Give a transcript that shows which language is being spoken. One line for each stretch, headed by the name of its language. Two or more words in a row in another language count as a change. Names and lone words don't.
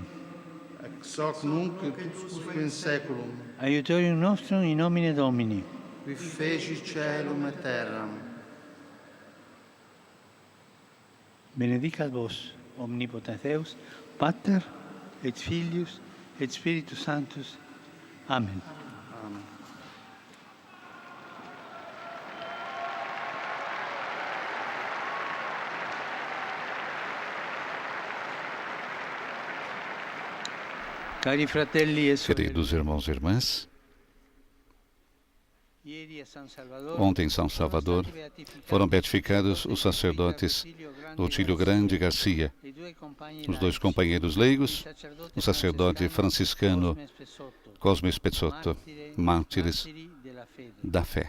Latin: Ex hoc nunc et usque in saeculum. Aiutorium nostrum in nomine Domini. Qui feci caelum et terram. Benedicat vos, omnipotens Deus, Pater et Filius et Spiritus Sanctus. Amen. Amen.
Italian: Cari fratelli e sorelle,
Portuguese: Queridos irmãos e irmãs,
Italian: ieri a San Salvador,
Portuguese: ontem em São Salvador foram beatificados os sacerdotes Otílio Grande Garcia, os dois companheiros leigos, o sacerdote franciscano Cosme Spezotto, mártires da fé.